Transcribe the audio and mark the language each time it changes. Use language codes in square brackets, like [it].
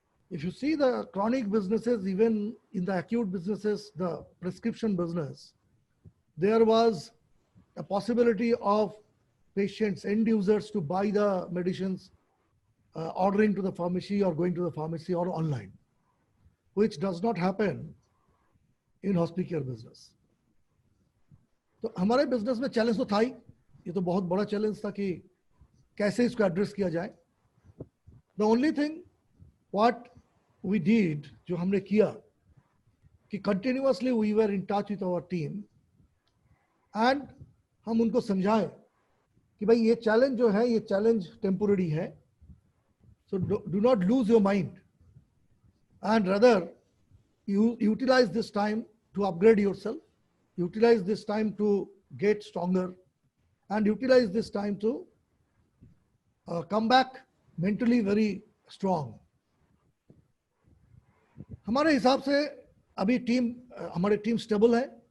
[en] If you see the chronic businesses, even in the acute businesses, the prescription business, there was a possibility of patients, end users to buy the medicines, ordering to the pharmacy or going to the pharmacy or online, which does not happen in Hospicare business. [hi] तो हमारे business में challenge तो था ही, ये तो बहुत बड़ा challenge था कि कैसे इसको एड्रेस किया जाए. [en] The only thing what we did, जो हमने किया कि continuously we were in touch with our team and हम उनको समझाएं कि भाई ये चैलेंज जो है, ये चैलेंज टेम्पोररी है. So do not lose your mind. and rather you utilize this time to upgrade yourself, utilize this time to get stronger, and utilize this time to come back mentally very strong. [hi] हमारे हिसाब से अभी हमारी team stable है.